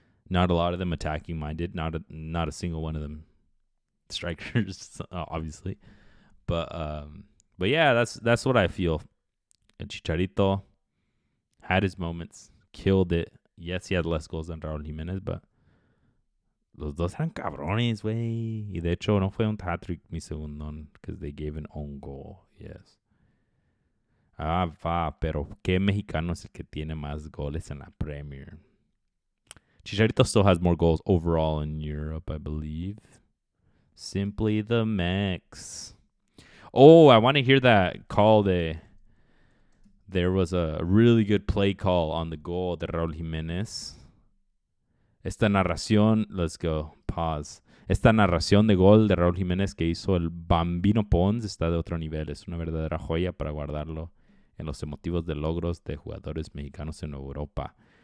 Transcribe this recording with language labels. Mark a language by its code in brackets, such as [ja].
[en] Not a lot of them attacking minded. Not a single one of them strikers, obviously. But yeah, that's what I feel. And Chicharito had his moments, killed it. Yes, he had less goals than Raúl Jiménez, but [es] los dos eran cabrones, güey. Y de hecho no fue un hat-trick mi segundón, [en] because they gave an own goal. Yes. [es] Pero ¿qué mexicano es el que tiene más goles en la Premier? [en] Chicharito still has more goals overall in Europe, I believe. Simply the Mex. Oh, I want to hear that call. There was a really good play call on the goal de Raúl Jiménez. [es] Esta narración, [en] let's go, pause. [es] Esta narración de gol de Raúl Jiménez que hizo el Bambino Pons está de otro nivel. Es una verdadera joya para guardarlo en los emotivos de logros de jugadores mexicanos en Europa.